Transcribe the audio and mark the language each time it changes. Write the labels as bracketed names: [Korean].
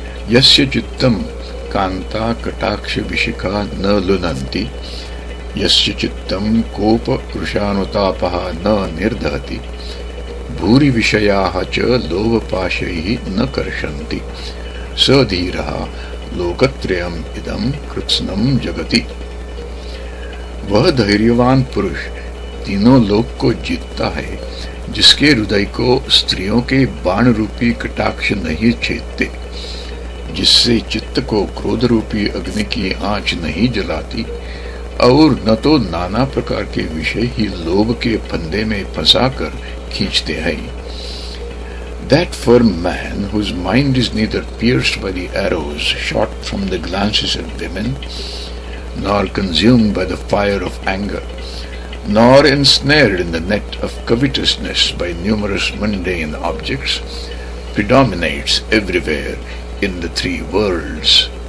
[Sanskrit] यस्य चित्तं कांता कटाक्ष विशिखा न लुनन्ति यस्य चित्तं कोपकृशानुतापः न निर्दहति भूरि विषयाः च लोभपाशैः न कर्षन्ति स धीरः लोकत्रयम् इदं कृत्स्नं जगति। [Hindi] वह धैर्यवान पुरुष तीनों लोक को जीतता है जिसके हृदय को स्त्रियों के बाण रूपी कटाक्ष नहीं छेदते, जिससे चित्त को क्रोध रूपी अग्नि की आंच नहीं जलाती और न तो नाना प्रकार के विषय ही लोभ के फंदे में फंसाकर खींचते हैं। [English] That firm man whose mind is neither pierced by the arrows shot from the glances of women, nor consumed by the fire of anger, nor ensnared in the net of covetousness by numerous mundane objects, predominates everywhere in the three worlds.